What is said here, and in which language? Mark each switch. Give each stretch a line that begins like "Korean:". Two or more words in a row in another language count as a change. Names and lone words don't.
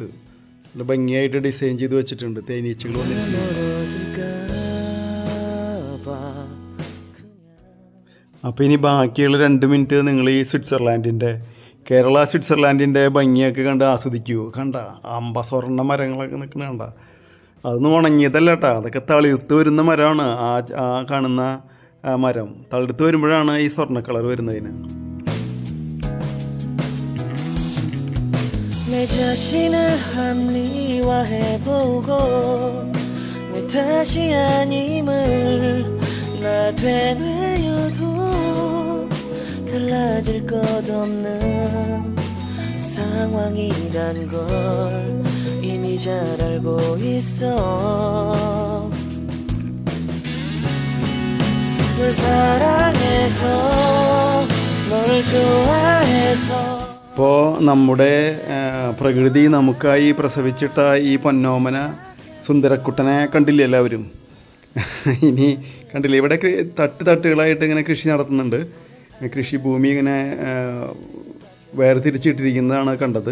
Malayalam: നല്ല ഭംഗിയായിട്ട് ഡിസൈൻ ചെയ്ത് വെച്ചിട്ടുണ്ട്. തേനീച്ചകൾ അപ്പോൾ ഇനി ബാക്കിയുള്ള 2 മിനിറ്റ് നിങ്ങൾ ഈ കേരള സ്വിറ്റ്സർലാൻഡിൻ്റെ ഭംഗിയൊക്കെ കണ്ട് ആസ്വദിക്കൂ. കണ്ട സ്വർണ്ണ മരങ്ങളൊക്കെ നിൽക്കുന്ന കണ്ട, അതൊന്നും ഉണങ്ങിയതല്ല കേട്ടോ, അതൊക്കെ തളിർത്ത് വരുന്ന മരമാണ്. ആ കാണുന്ന മരം തളിർത്ത് വരുമ്പോഴാണ് ഈ സ്വർണ്ണ കളർ വരുന്നതിന്.
Korean: 내 자신을 합리화해보고 내 탓이 아님을 나 되뇌어도 달라질 것 없는 상황이란 걸 이미 잘 알고 있어. 널 사랑해서 널 좋아해서.
Malayalam: ഇപ്പോൾ നമ്മുടെ പ്രകൃതി നമുക്കായി പ്രസവിച്ചിട്ട ഈ പൊന്നോമന സുന്ദരക്കുട്ടനെ കണ്ടില്ലേ എല്ലാവരും? ഇനി കണ്ടില്ലേ, ഇവിടെ തട്ടുകളായിട്ട് ഇങ്ങനെ കൃഷി നടത്തുന്നുണ്ട്. കൃഷിഭൂമി ഇങ്ങനെ വേർതിരിച്ചിട്ടിരിക്കുന്നതാണ് കണ്ടത്.